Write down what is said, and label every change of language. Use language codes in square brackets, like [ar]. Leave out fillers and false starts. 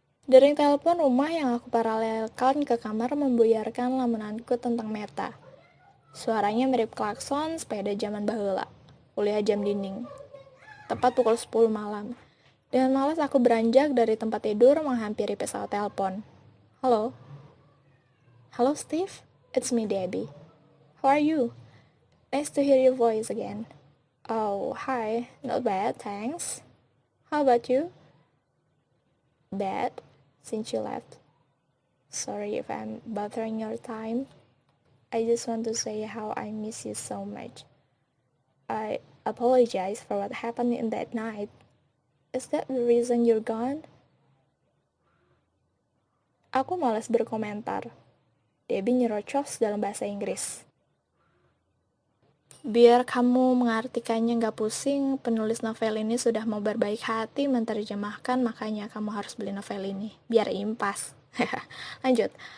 [id] Dering telepon rumah yang aku paralelkan ke kamar membuyarkan lamunanku tentang Meta. Suaranya mirip klakson sepeda zaman baheula. Kuliah jam dinding. Tepat pukul 10 malam. Dengan malas aku beranjak dari tempat tidur menghampiri pesawat telepon. Halo? [en] Halo Steve, it's me Debbie. How are you? Nice to hear your voice again. Oh, hi. Not bad, thanks. How about you? Bad? Since you left. Sorry if I'm bothering your time. I just want to say how I miss you so much. I apologize for what happened in that night. Is that the reason you're gone? [id] Aku malas berkomentar. Debbie nyerocos dalam bahasa Inggris. Biar kamu mengartikannya nggak pusing, penulis novel ini sudah mau berbaik hati menerjemahkan, makanya kamu harus beli novel ini. Biar impas. Lanjut.